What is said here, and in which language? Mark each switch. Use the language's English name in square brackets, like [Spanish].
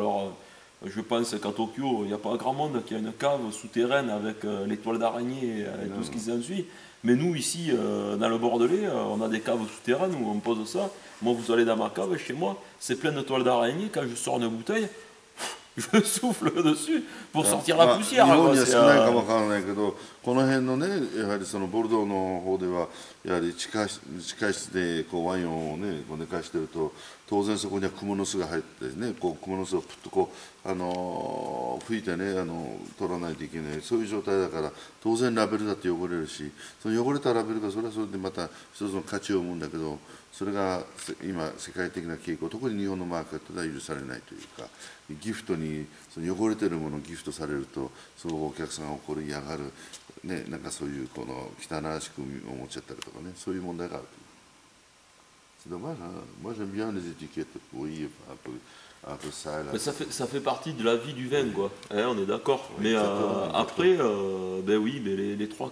[French] Alors, je pense qu'à Tokyo, il n'y a pas grand monde qui a une cave souterraine avec les toiles d'araignée et tout ce qui s'ensuit. Mais nous, ici, dans le Bordelais, on a des caves souterraines où on pose ça. Moi, vous allez dans ma cave, chez moi, c'est plein de toiles d'araignée. Quand je sors une bouteille, je souffle dessus pour sortir la poussière. [Japanese] 日本には [French] C'est, [Japanese] 少ないかもわからないけど、この辺のね、やはりそのボルドーの方では、やはり地下室でこうワインをね、こう寝かしてると、当然そこにはクモの巣が入ってね、こうクモの巣をプッとこう吹いてね、取らないといけない、そういう状態だから、当然ラベルだって汚れるし、その汚れたラベルがそれはそれでまた一つの価値を生むんだけど、それが今世界的な傾向、特に日本のマーケットでは許されないというか、ギフトにその汚れてるものをギフトされると、そのお客さんが怒り嫌がる、ね、なんかそういうこの汚らしく思っちゃったりとかね、そういう問題がある。 [French] C'est dommage, hein. Moi j'aime bien les étiquettes pourries, un peu sales. mais ça fait partie de la vie du vin, quoi. Hein, on est d'accord. Oui, Mais exactement, après, ben oui, mais les trois